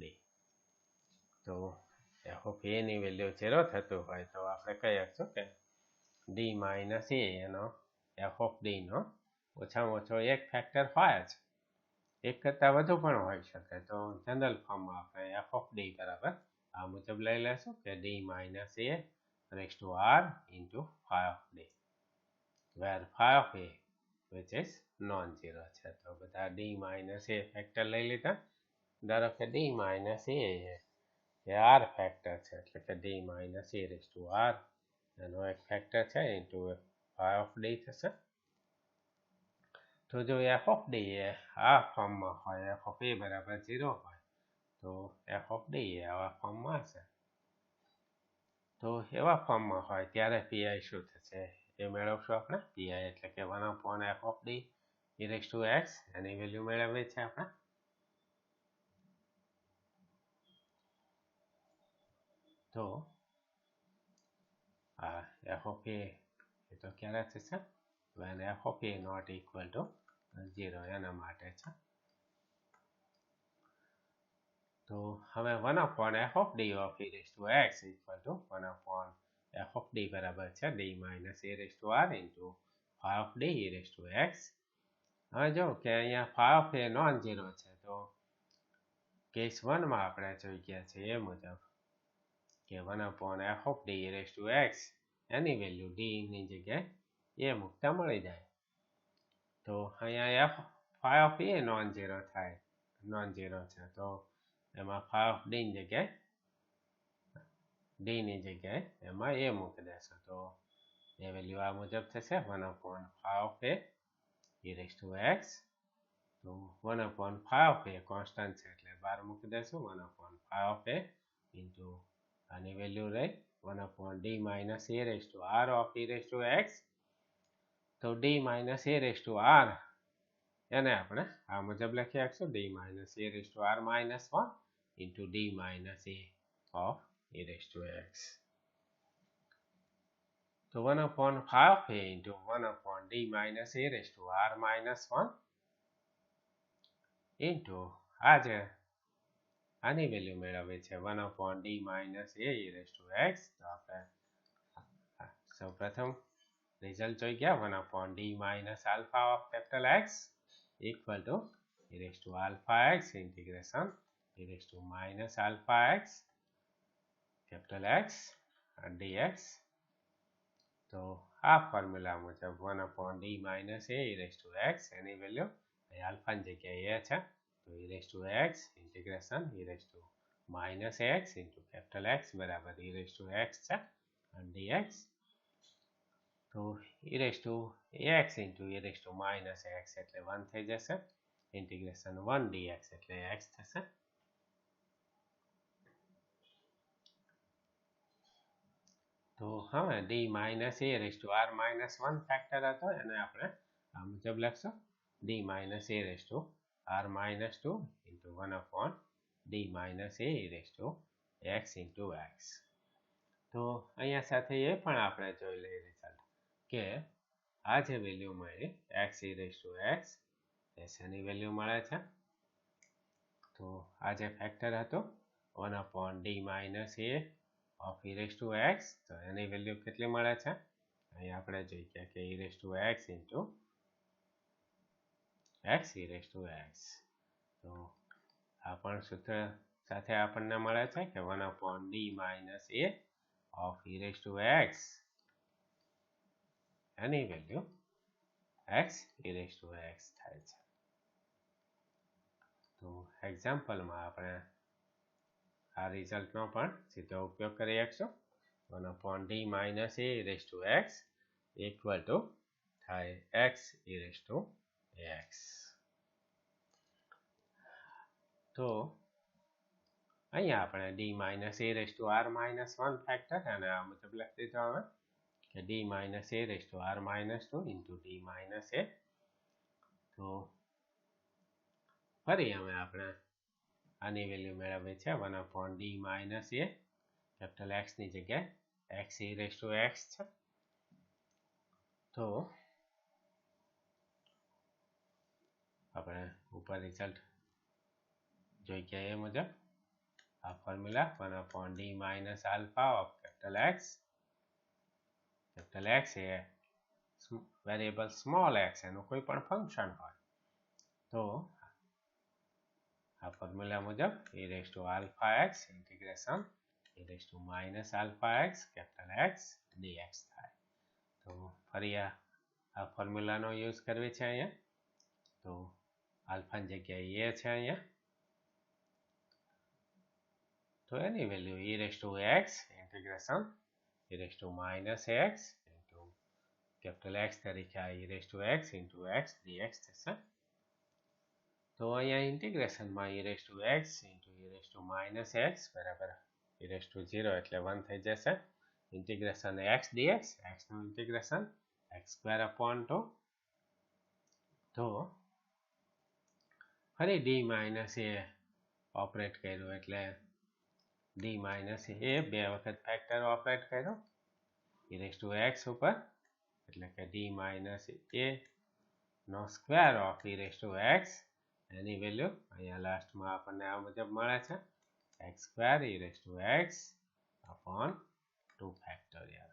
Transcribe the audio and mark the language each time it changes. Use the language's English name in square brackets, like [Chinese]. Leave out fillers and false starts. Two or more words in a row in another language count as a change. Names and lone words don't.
[Gujarati] તો [English] f of a [Gujarati] ની વેલ્યુ 0 થતું હોય તો આપણે કહી શકશું કે [English] d minus a [Gujarati] એનો [English] f of d [Gujarati] નો ઓછામાં ઓછો એક ફેક્ટર હોય જ એક કરતાં વધુ પણ હોઈ શકે. તો જનરલ ફોર્મમાં આપણે [English] F of D [Gujarati] બરાબર આ મુજબ લઈ લેશું કે [English] D minus A raise to R into phi of D, where phi of A which is non-zero છે. [Gujarati] તો બધા [English] D minus A [Gujarati] ફેક્ટર લઈ લીધા. ધારો કે [English] D minus A R [Gujarati] ફેક્ટર છે, એટલે કે [English] D minus A raise to R [Gujarati] એનો એક ફેક્ટર છે [English] into phi of D થશે. [Gujarati] તો જો [English] F of D [Gujarati] એ આ ફોર્મમાં હોય, [English] F of A [Gujarati] બરાબર 0 હોય, તો [English] F of D [Gujarati] એ આવા ફોર્મમાં હશે. તો એવા ફોર્મમાં હોય ત્યારે પીઆઈ શું થશે એ મેળવશું આપણે. પીઆઈ એટલે કે [English] 1/f of D e raised to x [Gujarati] એની વેલ્યુ મેળવીએ છીએ આપણે. તો આ [English] F of A [Gujarati] તો ક્યારે થશે? [English] when f of a not equal to 0 [Gujarati] એના માટે છે. [English] તો હવે 1/f of d of e raised to x equal to 1/f of d [Gujarati] બરાબર છે [English] d minus a raised to r into phi of d e raised to x. [Gujarati] હવે જો કે અહીંયા [English] phi of a non zero [Gujarati] છે, તો કેસ 1 માં આપણે જોઈ ગયા છે એ મુજબ કે [English] 1/f of d e raised to x [Gujarati] એની વેલ્યુ d ની જગ્યાએ a મૂકતા મળી જાય. તો અહીંયા [English] phi of a non zero [Gujarati] થાય, [English] non zero [Gujarati] છે, તો એમાં [English] phi of d [Gujarati] ની જગ્યાએ એમાં a મૂકી દેશો. તો એ વેલ્યુ આ મુજબ થશે [English] 1/phi of a e raised to x. [Gujarati] તો [English] 1/phi of a [Gujarati] કોન્સ્ટન્ટ છે એટલે બહાર મૂકી દેશું. [English] 1/phi of a into [Gujarati] આની વેલ્યુ રહી [English] 1/d minus a raised to r of e raised to x. [Gujarati] તો [English] d minus a raised to r [Gujarati] એને આપણે આ મુજબ લખી શકશું, [English] d minus a raised to r minus 1 into d minus a of e raised to x. તો 1/phi of a into 1/d minus a raised to r minus 1 into [Gujarati] આની વેલ્યુ મેળવીએ છીએ [English] 1/d minus a e raised to x. [Gujarati] તો આપણે સૌપ્રથમ રિઝલ્ટ જોઈ ગયા. [English] 1/d minus alpha of capital X equal to e raised to alpha x integration e raised to minus alpha x capital X dx. [Gujarati] તો આ ફોર્મ્યુલા મુજબ [English] 1/d minus a e raised to x [Gujarati] એની વેલ્યુ આલ્ફાની જગ્યાએ [English] a [Gujarati] છે, તો [English] e raised to x integration e raised to minus x into capital X [Gujarati] બરાબર e raised to x છે [English] dx. તો e raised to x into e raised to minus x [Gujarati] એટલે 1 થઈ જશે, [English] integration 1 dx [Gujarati] એટલે x થશે. તો હવે [English] d minus a raised to r minus 1 [Gujarati] ફેક્ટર હતો, એને આપણે આ મુજબ લખશું [English] d minus a raised to r minus 2 into 1/d minus a raised to x into x. [Gujarati] તો અહીંયા સાથે એ પણ આપણે જોઈ લઈએ રિઝલ્ટ કે આ જે વેલ્યુ મળી [English] x e raised to x [Gujarati] એની વેલ્યુ મળે છે. તો આ જે ફેક્ટર હતો [English] 1/d minus a of e raised to x, [Gujarati] તો એની વેલ્યુ કેટલી મળે છે? અહીં આપણે જોઈએ કે [English] e raised to x into x e raised to x. [Gujarati] તો આ પણ સૂત્ર સાથે આપણને મળે છે કે [English] 1/d minus a of e raised to x [Gujarati] એની વેલ્યુ [English] x e raised to x [Gujarati] થાય છે. તો એક્ઝામ્પલમાં આપણે આ રિઝલ્ટનો પણ સીધો ઉપયોગ કરી શકશું. [English] 1/d minus a e raised to x equal to થાય x e raised to x. [Gujarati] તો અહીંયા આપણે [English] d minus a raised to r minus 1 [Gujarati] ફેક્ટર અને આ મુજબ લખી દીધો હવે કે [English] d minus a raised to r minus 2 into d minus a. [Gujarati] તો ફરી હવે આપણે આની વેલ્યુ મેળવીએ છીએ [English] 1/d minus a capital x [Gujarati] ની જગ્યાએ [English] x e raised to x [Gujarati] છે. તો આપણે ઉપર રિઝલ્ટ જોઈ ગયા એ મુજબ આ ફોર્મ્યુલા [English] 1/d minus alpha of capital X [Gujarati] એ [English] variable small x [Gujarati] એનું કોઈ પણ ફંક્શન હોય, તો ફોર્મ્યુલા મુજબ [English] e raised to alpha x integration e raised to minus alpha x capital x dx થાય. [Gujarati] તો ફરી આ ફોર્મ્યુલાનો યુઝ કરવી છે અહીંયા. તો આલ્ફાની જગ્યાએ a છે અહીંયા, તો એની વેલ્યુ [English] e raised to x integration e raised to minus x into capital x તરીકે e raised to x into x dx થશે. [Gujarati] તો અહીંયા ઇન્ટિગ્રેશનમાં [English] e raised to x into e raised to minus x બરાબર e raised to 0 [Gujarati] એટલે 1 થઈ જશે. [English] integration x dx, x નું integration x square upon 2. [Gujarati] તો ફરી [English] d minus a [Gujarati] ઓપરેટ કર્યું એટલે [English] d minus a [Gujarati] બે વખત ફેક્ટર ઓપરેટ કર્યો [English] e raised to x [Gujarati] ઉપર એટલે કે [English] d minus a [Gujarati] નો [English] square of e raised to x [Gujarati] એની વેલ્યુ અહીંયા લાસ્ટમાં આપણને આ મુજબ મળે છે [English] x square e raised to x upon 2 factorial.